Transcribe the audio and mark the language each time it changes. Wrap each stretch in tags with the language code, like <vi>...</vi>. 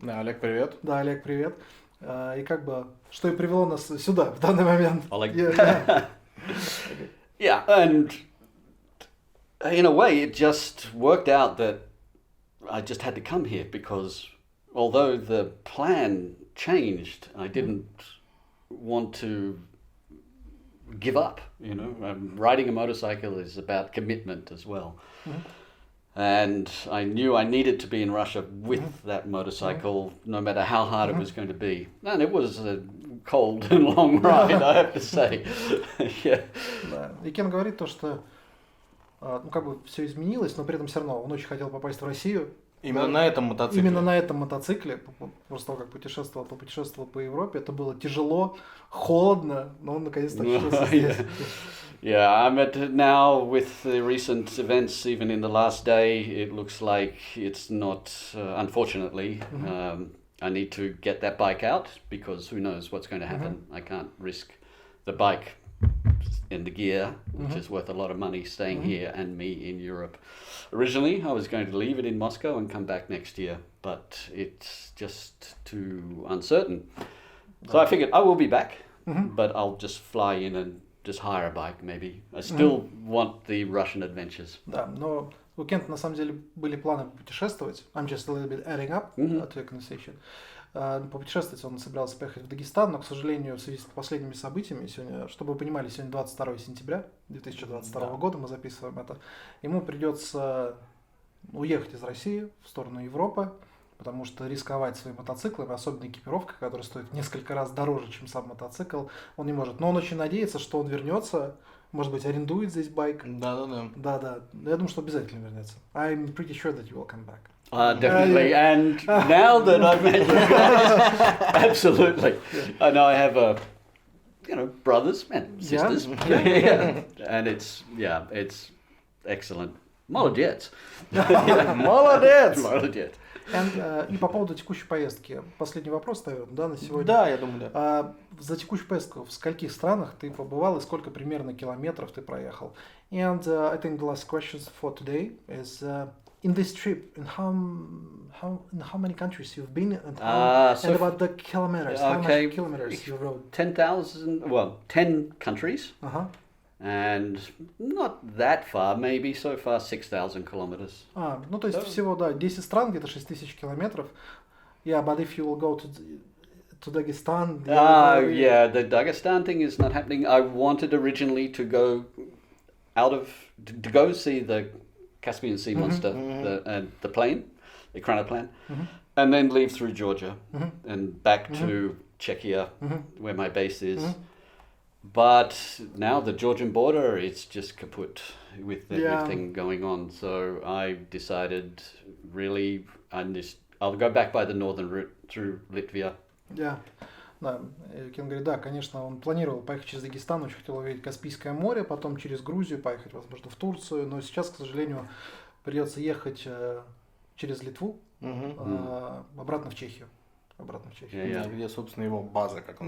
<ru>Да, Олег, привет. Да, Олег, привет. И как бы, что и привело нас сюда, в данный момент.</ru> <en>Oleg. Yeah, and in a way it just worked out that I just had to come here because although the plan changed, I didn't want to give up, riding a motorcycle is about commitment as well. And I knew I needed to be in Russia with that motorcycle, no matter how hard it was going to be. And it was a cold and long ride, I have to say. Yeah.</en> <ru>Да. И Кен говорит то, что все изменилось, но при этом все равно он очень хотел попасть в Россию. Именно на этом мотоцикле. Именно на этом мотоцикле, после того, как путешествовал по Европе, это было тяжело, холодно, но он наконец-то очутился здесь.</ru> <en>Yeah, I'm at now with the recent events, even in the last day, it looks like it's not, unfortunately, I need to get that bike out because who knows what's going to happen. I can't risk the bike and the gear, which is worth a lot of money, staying here and me in Europe. Originally, I was going to leave it in Moscow and come back next year, but it's just too uncertain. So I figured I will be back, but I'll just fly in and just hire a bike maybe. I still want the Russian adventures.</en> <ru>Да, но у Кента на самом деле были планы путешествовать.</ru> <en>I'm just a little bit adding up to your conversation.</en> <ru>Попутешествовать он собирался поехать в Дагестан, но, к сожалению, в связи с последними событиями, сегодня, чтобы вы понимали, сегодня 22 сентября 2022 года, мы записываем это, ему придется уехать из России в сторону Европы, потому что рисковать своим мотоциклом, особенно экипировкой, которая стоит в несколько раз дороже, чем сам мотоцикл, он не может. Но он очень надеется, что он вернется, может быть, арендует здесь байк. Да. Да. Я думаю, что обязательно вернется.</ru> <en>I'm pretty sure that you will come back. Definitely, and now that I've met you guys, absolutely. I know I have brothers and sisters, and it's excellent.</en> <ru>Молодец. Молодец. И по поводу текущей поездки. Последний вопрос, наверное, да, на сегодня? Да, я думаю, да. За текущую поездку в скольких странах ты побывал и сколько примерно километров ты проехал?</ru> <en>And I think the last question for today is in this trip, in how many countries you've been and about the kilometers, how many kilometers you rode? 10 countries. And not that far, maybe so far 6,000 kilometers.</en> <ru>Ну то есть всего, да, 10 стран, где-то 6,000 километров.</ru> <en>Yeah, but if you will go to Dagestan... the Dagestan thing is not happening. I wanted originally to go to go see the Caspian Sea monster, the plane, the Chronoplane, and then leave through Georgia and back to Czechia, where my base is. But now the Georgian border, it's just kaput with everything going on. So I decided, really, I'll go back by the northern route through Latvia.</en> <ru>Да. Да, Кен говорит, да, конечно, он планировал поехать через Дагестан, очень хотел увидеть Каспийское море, потом через Грузию поехать, возможно, в Турцию, но сейчас, к сожалению, придется ехать через Литву, обратно в Чехию. Где, собственно, его база, как он</ru>